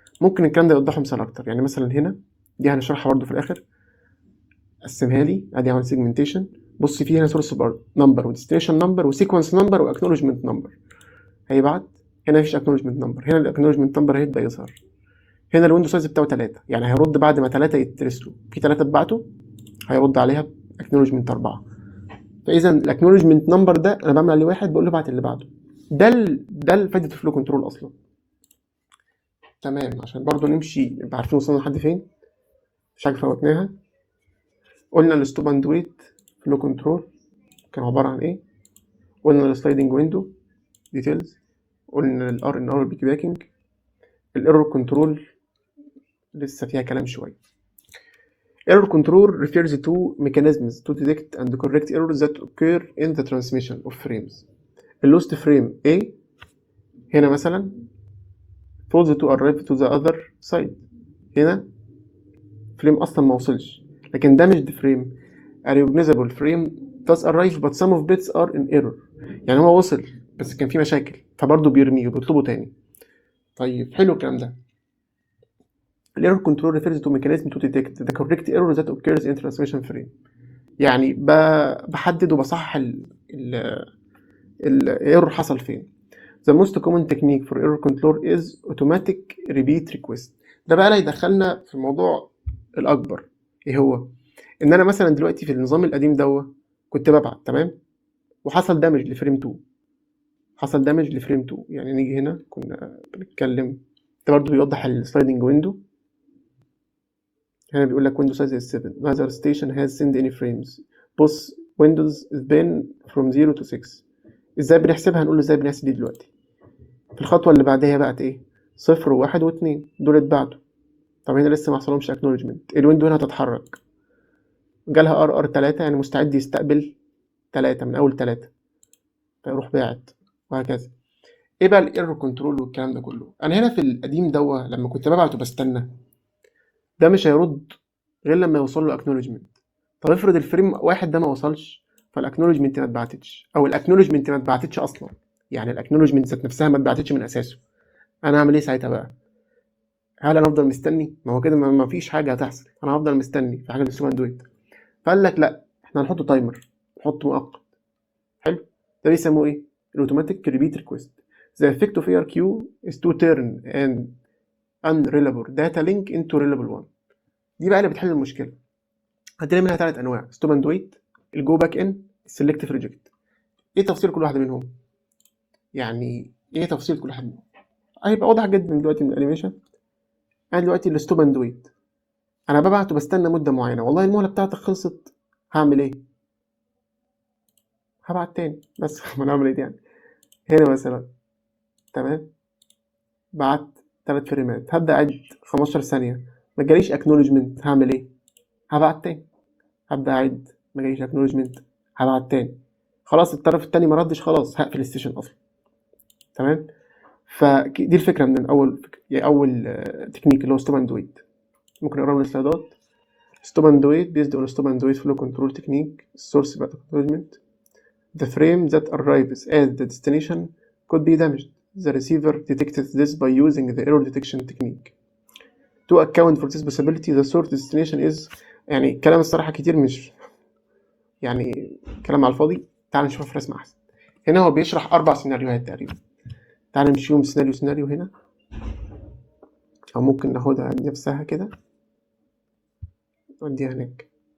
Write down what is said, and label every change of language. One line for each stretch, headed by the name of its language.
Arabic: ممكن الكلام ده يوضحه مثال اكتر. يعني مثلا هنا دي هنشرحها برضه في الاخر. قسمها لي، ادي عمل segmentation. بص في هنا source number و destination number و sequence number و acknowledgement number. هيبعت هنا مفيش acknowledgement number، هنا acknowledgement number هيبدأ يظهر. هنا الويندو سايز بتاعه 3، يعني هيرد بعد ما 3 يترسلوا، في 3 اتبعتوا هيرد عليها acknowledgement 4. فاذا الاكنولجمنت نمبر ده انا بعمل عليه 1 بقول له ابعت اللي بعده. ده فايده الفلو كنترول اصلا. تمام، عشان برضو نمشي نبقى عارفين وصلنا لحد فين، مش حاجه فوتناها. قلنا الستوب اند ويت فلو كنترول كان عباره عن ايه؟ قلنا السلايدنج ويندو ديتيلز، قلنا الار ان ار بيجي باكينج. الايرور كنترول لسه فيها كلام شويه.
English: Error control refers to mechanisms to detect and correct errors that occur in the transmission of frames.
Arabic: اللوست فريم A هنا مثلا
English: fails to arrive to the other side،
Arabic: هنا فريم اصلا ما وصلش، لكن
English: damaged frame a recognizable frame does arrive but some of bits are in error،
Arabic: يعني هو وصل بس كان في مشاكل فبرضه بيرميه وبيطلبه تاني. طيب حلو الكلام ده.
English: الايرور control refers to mechanism to detect the correct error that occurs in transmission frame،
Arabic: يعني بحدد وبصحح الايرور حصل فين.
English: The most common technique for error control is automatic repeat request.
Arabic: ده بقى اللي يدخلنا في الموضوع الأكبر. إيه هو؟ إن أنا مثلا دلوقتي في النظام القديم كنت ببعت تمام، وحصل دامج لفريم 2، حصل دامج لفريم 2. يعني نيجي هنا كنا بنتكلم، ده برضه بيوضح السلايدنج ويندو. هنا بيقول لك
English: Windows size is 7 neither station has sent any frames both windows has been from 0 to 6.
Arabic: ازاي بنحسبها؟ هنقول له ازاي بنحسب دي دلوقتي. في الخطوة اللي بعدها بقت ايه؟ 0 و1 و2 دول اتبعتوا. طب هنا لسه ما حصلهمش acknowledgement، الويندو هنا هتتحرك، جالها RR3 يعني مستعد يستقبل 3 من أول 3، فيروح باعت وهكذا. ايه بقى الايرور كنترول والكلام ده كله؟ انا هنا في القديم لما كنت ببعت وبستنى، ده مش هيرد غير لما يوصل له اكنولجمنت. طب افرض الفريم واحد ده ما وصلش، فالاكنولجمنت ما اتبعتتش، او الاكنولجمنت ما اتبعتتش اصلا، يعني الاكنولجمنت ذات نفسها ما اتبعتتش من اساسه. انا اعمل ايه ساعتها بقى؟ هل انا افضل مستني؟ ما هو كده ما فيش حاجه هتحصل، انا هفضل مستني في حاجه اسمها اندرويد. فقال لك لا، احنا هنحط تايمر، نحط مؤقت. حلو، ده بيسموه ايه؟ الاوتوماتيك ريبيت ريكويست.
English: The effect of ARQ is to turn an unreliable data link into reliable one.
Arabic: دي بقى اللي بتحل المشكله. عندنا منها 3 انواع: ستوب اند ويت، الجو باك ان، السلكتيف ريجكت. ايه تفصيل كل واحده منهم؟ يعني ايه تفصيل كل واحد منهم؟ هيبقى واضح جدا دلوقتي من الانيميشن. انا دلوقتي الستوب اند ويت، انا ببعت وبستنى مده معينه، والله المهله بتاعتك خلصت، هعمل ايه؟ هبعت تاني بس. ما نعمل ايه يعني؟ هنا مثلا تمام، بعت 3 فريمات، هبدا اعد 15 ثانيه، ما جاليش اكنولجمنت، هعمل ايه؟ هبعت تاني. هبدا اعد، ما جاليش اكنولجمنت، هبعت تاني. خلاص الطرف التاني ما ردش، خلاص هقفل السيشن اصلا. تمام. فدي الفكره من اول يعني اول تكنيك اللي هو ستوب اند ويت. ممكن نقرا من السلايدات.
English: Stop and wait based on stop and wait flow control technique source about acknowledgement. The frame that arrives at the destination could be damaged. The receiver detected this by using the error detection technique. To account for this possibility, the source destination is،
Arabic: يعني كلام الصراحة كتير، مش يعني كلام على الفاضي. تعال نشوف في رسم أحسن. هنا هو بيشرح 4 سيناريوهات تقريبا. تعال نمشيهم سيناريو هنا، أو ممكن ناخدها نفسها كده نوديها هناك.